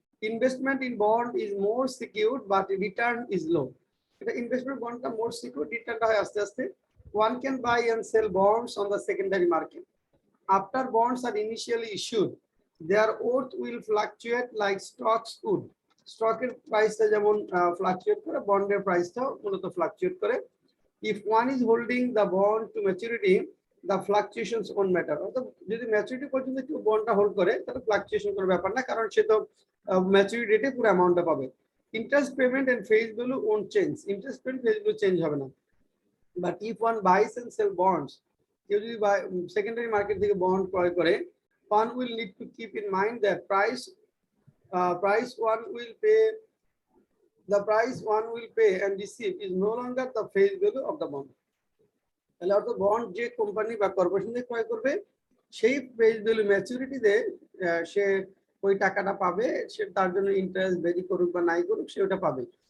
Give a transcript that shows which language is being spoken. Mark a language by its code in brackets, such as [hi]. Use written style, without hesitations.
[en] Investment in bond is more secured but return is low. [bn] এটা investment বন্ডটা মোর secure, রিটার্নটা হয় আস্তে আস্তে। [en] One can buy and sell bonds on the secondary market. After bonds are initially issued, their worth will fluctuate like stocks would. [bn] স্টকের প্রাইসটা যেমন fluctuate করে, বন্ডের প্রাইসটাও মূলত ফ্লাকচুয়েট করে। [en] If one is holding the bond to maturity, the fluctuations won't matter. [bn] অর্থাৎ যদি ম্যাচুরিটি পর্যন্ত কেউ বন্ডটা হোল্ড করে তাহলে ফ্লাকচুয়েশন কোনো ব্যাপার না, কারণ সে তো ম্যাচুরিটি ডেটে পুরো অ্যামাউন্টটা পাবে। [en] interest payment and face value won't change, [bn] interest payment face value change হবে না। [en] But if one buys and sell bonds, [bn] কেউ যদি সেকেন্ডারি মার্কেট থেকে বন্ড ক্রয় করে, [en] one will need to keep in mind that price one will pay, the price one will pay and receive is no longer the face value of the bond. [bn] তাহলে অর্থাৎ bond যে company বা corporation থেকে ক্রয় করবে সেই face value ম্যাচুরিটিতে সে ওই টাকাটা পাবে, সে তার জন্য ইন্টারেস্ট ভেরি করুক বা নাই করুক সে ওটা পাবে।